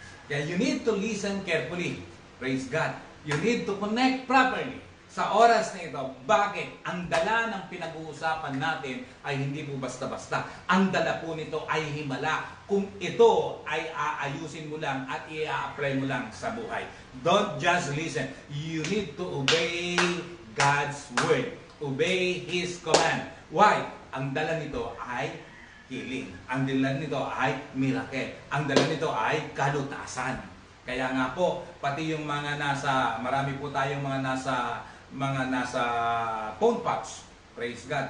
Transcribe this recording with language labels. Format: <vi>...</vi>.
<en>Kaya you need to listen carefully. Praise God. You need to connect properly</en> <tl>sa oras na ito. Bakit? Ang dala ng pinag-uusapan natin ay hindi po basta-basta. Ang dala po nito ay himala. Kung ito ay aayusin mo lang at i-apply mo lang sa buhay.</tl> <en>Don't just listen. You need to obey God's word. Obey His command. Why?</en> <tl>Ang dala nito ay healing. Ang dala nito ay miracle. Ang dala nito ay kalutasan. Kaya nga po, pati yung mga marami po tayong mga nasa phone pots.</tl> <en>Praise God.</en>